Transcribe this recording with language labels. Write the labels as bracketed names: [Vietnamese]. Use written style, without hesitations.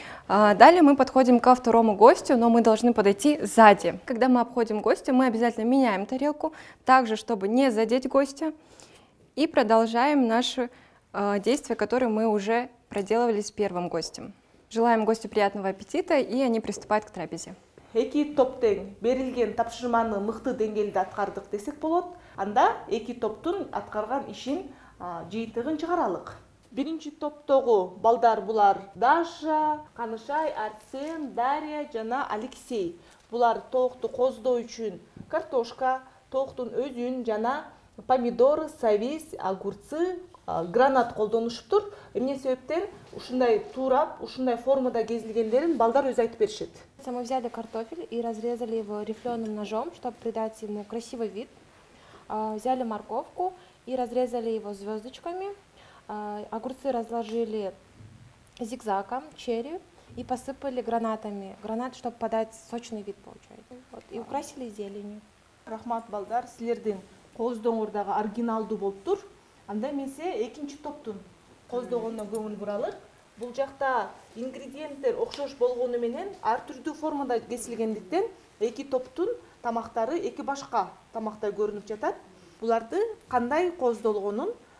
[Russian] Далее мы подходим ко второму гостю, но мы должны подойти сзади. Когда мы обходим гостя, мы обязательно меняем тарелку, также, чтобы не задеть гостя. И продолжаем наши действия, которые мы уже проделывали с первым гостем. Желаем гостю приятного аппетита, и они приступают к трапезе. [Kyrgyz] Эки топ тең берилген тапшырманы мыкты деңгээлде аткардык десек болот. Анда эки топтун аткарган ишин жыйынтыгын чыгаралык. Биринчи топтогу балдар булар Даша, Канышай, Арсен, Дарья жана Алексей. Булар тоокту кооздоо үчүн картошка, тооктун өзүн жана помидор, савис, огурцы, гранат колдонушуптур. Эмне себептен ушундай туурап, ушундай формада кезилгендерин балдар өзү айтып беришет. [Russian] Мы взяли картофель и разрезали его рифленым ножом, чтобы придать ему красивый вид. Взяли морковку и разрезали его звездочками. Огурцы разложили зигзагом, черри, и посыпали гранатами. Гранат, чтобы подать сочный вид, получается. Вот, и украсили зеленью. [Kyrgyz] Рахмат балдар, силердин кооздооңор дагы оригиналдуу болуптур. Анда менсе экинчи топтун кооздогонуна көңүл буралык. Бул жакта ингредиенттер окшош болгону менен ар түрдүү формада кесилгендиктен эки топтун тамактары эки башка тамактай көрүнүп жатат. Буларды кандай кооздолгонун